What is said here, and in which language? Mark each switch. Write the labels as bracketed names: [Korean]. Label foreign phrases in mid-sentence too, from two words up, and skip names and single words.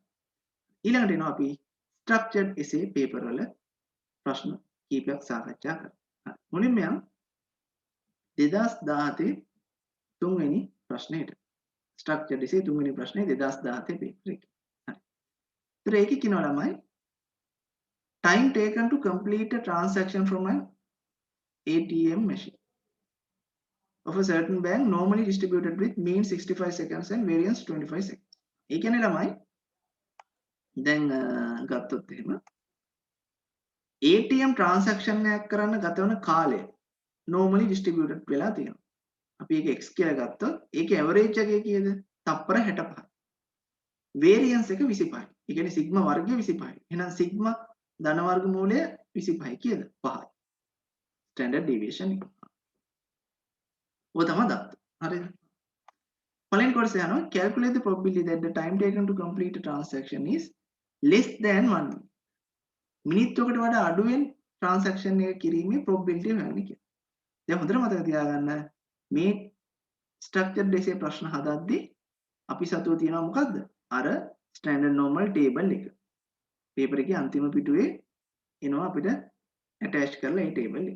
[Sinhala] ඊළඟට එනවා අපි [English] structured essay paper [Sinhala] වල ප්‍රශ්න කීපයක් සාකච්ඡා කරමු. මුලින්ම යම් 2017 තුන්වෙනි ප්‍රශ්නයට. [English] structured essay [Sinhala] තුන්වෙනි ප්‍රශ්නේ 2017 paper එකේ. හරි. ඒකේ කියනවා ළමයි [English] time taken to complete a transaction from an ATM machine of a certain bank normally distributed with mean 65 seconds and variance 25 seconds. [Sinhala] ඒ කියන්නේ ළමයි දැන් ගත්තොත් එහෙම [English] ATM transaction [Sinhala] එකක් කරන්න ගත වෙන කාලය [English] normally distributed [Sinhala] වෙලා තියෙනවා. අපි ඒක x කියලා ගත්තොත් ඒකේ average එක කීයද? තප්පර 65. variance එක 25. ඒ කියන්නේ sigma වර්ගය 25. එහෙනම් sigma ධන වර්ග මූලය 25 කීයද? 5යි. [English] standard deviation [Sinhala] එක. ඔය තමයි දත්ත. හරිද? පළවෙනි කොටස යනවා [English] calculate the probability that the time taken to complete a transaction is less than 1 minute. [Sinhala] මිනිත්තුවකට වඩා අඩුවෙන් transaction එක කිරීමේ probability හොයන්න කියලා. දැන් හොඳට මතක තියාගන්න මේ [English] structured essay [Sinhala] ප්‍රශ්න හදද්දී අපි සතුව තියෙනවා මොකද්ද? [English] අර standard normal table එක. [Sinhala] පේපර් එකේ අන්තිම පිටුවේ එනවා අපිට ඇටච් කරලා ඒ ටේබල් එක.